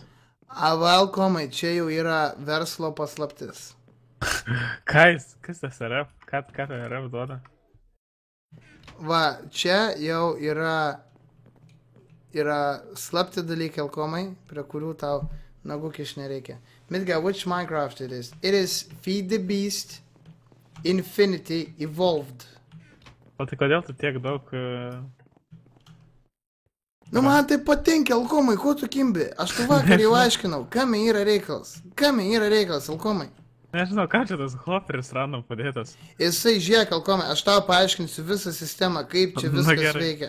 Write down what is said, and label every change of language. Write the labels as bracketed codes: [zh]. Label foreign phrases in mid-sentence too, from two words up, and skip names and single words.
[lt] Alkomai, čia jau yra verslo paslaptis. Kas tas RF? Ką tai RF duoda? Va, čia jau yra slapti dalykai, Alkomai, prie kurių tau nagų kiš nereikia. Midga, [en] which Minecraft it is? It is Feed the Beast Infinity Evolved. [lt] O tai kodėl tu tiek daug... Nu man tai patinka, Alkomai, ko tu kimbi? Aš tu vakar jau aiškinau, kame yra reikalas. Kame yra reikalas, Alkomai. Nežinau, ką čia tas hoperis random padėtas. Jisai, žiūrėk, Alkomai, aš tau paaiškinsiu visą sistemą, kaip čia viskas veikia.